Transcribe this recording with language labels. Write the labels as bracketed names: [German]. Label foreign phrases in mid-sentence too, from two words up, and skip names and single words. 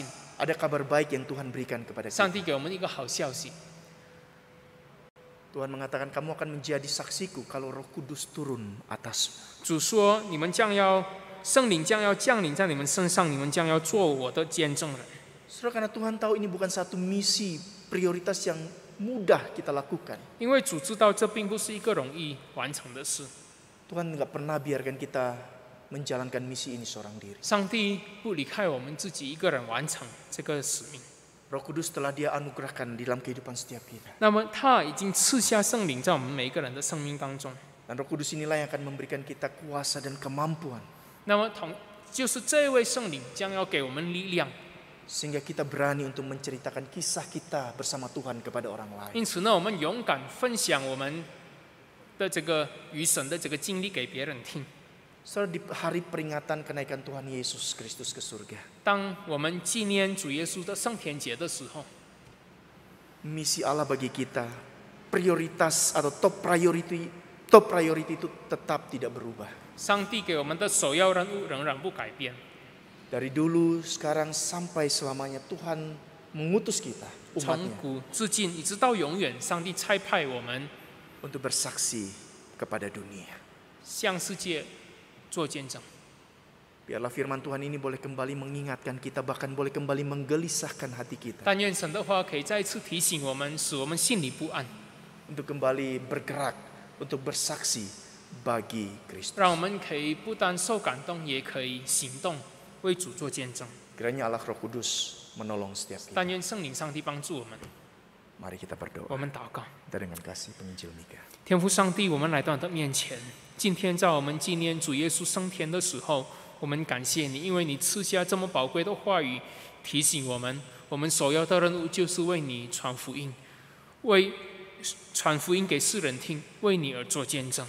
[Indonesian] Ada kabar baik yang Tuhan berikan kepada [Chinese] 上 [Indonesian] kita. [Chinese] 帝给我们一个好消息。 [Indonesian] Tuhan mengatakan kamu akan menjadi saksiku kalau Roh Kudus turun atasmu. [Chinese] 主说：“你们圣灵将要降临在你们身上，你们将要做我的见证人。” [Indonesian] Saudara, karena Tuhan tahu ini bukan satu misi prioritas yang mudah kita lakukan. [Chinese] 因为主知道这并不是一个容易完成的事， [Indonesian] Tuhan nggak pernah biarkan kita menjalankan misi ini seorang diri. [Chinese] 上帝不离开我们自己一个人完成这个使命。 [Indonesian] Roh Kudus telah Dia anugerahkan di dalam kehidupan setiap kita. [Chinese] 那么他已经赐下圣灵在我们每一个人的生命当中。 [Indonesian] Dan Roh Kudus inilah yang akan memberikan kita kuasa dan kemampuan [Chinese] 那么就是这位圣灵将要给我们力量， [Indonesian] sehingga kita berani untuk menceritakan kisah kita bersama Tuhan kepada orang lain. [Chinese] 因此呢，我们勇敢分享我们的这个与神的这个经历给别人听。 [Indonesian] Saudara, di hari peringatan kenaikan Tuhan Yesus Kristus ke surga, [Chinese] 当我们纪念主耶稣的升天节的时候， [Indonesian] misi Allah bagi kita, prioritas atau [English] top priority [Indonesian] itu tetap tidak berubah. [Chinese] 上帝给我们的首要任务仍然不改变。 [Indonesian] Dari dulu, sekarang, sampai selamanya Tuhan mengutus kita, [Chinese] 从 [Indonesian] umatnya, [Chinese] 古至今，一直到永远，上帝差派我们 [Indonesian] untuk bersaksi kepada dunia. [Chinese] 向世界做见证。 [Indonesian] Biarlah firman Tuhan ini boleh kembali mengingatkan kita, bahkan boleh kembali menggelisahkan hati kita, [Chinese] 但愿神的话可以再次提醒我们，使我们心里不安， [Indonesian] untuk kembali bergerak, untuk bersaksi bagi Kristus. [Chinese] 让我们可以不但受感动，也可以行动，为主做见证。 [Indonesian] Kiranya Allah Roh Kudus menolong setiap kita. [Chinese] 但愿圣灵上帝帮助我们。 [Indonesian] Mari kita [Chinese] 我 [Indonesian] berdoa. [Chinese] 们祷告， [Indonesian] Kita dengan kasih penginjil Mika. [Chinese] 天父上帝，我们来到你的面前。今天在我们纪念主耶稣升天的时候，我们感谢你，因为你赐下这么宝贵的话语，提醒我们，我们首要的任务就是为你传福音，为传福音给世人听，为你而做见证。